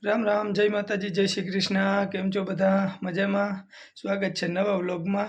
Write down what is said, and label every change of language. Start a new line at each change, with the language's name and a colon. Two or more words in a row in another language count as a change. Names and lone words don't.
Hindi: राम राम, जय माताजी, जय श्री कृष्ण।
Gujarati: કેમ છો બધા? મજામાં?
Hindi: स्वागत है नवा व्लॉग में।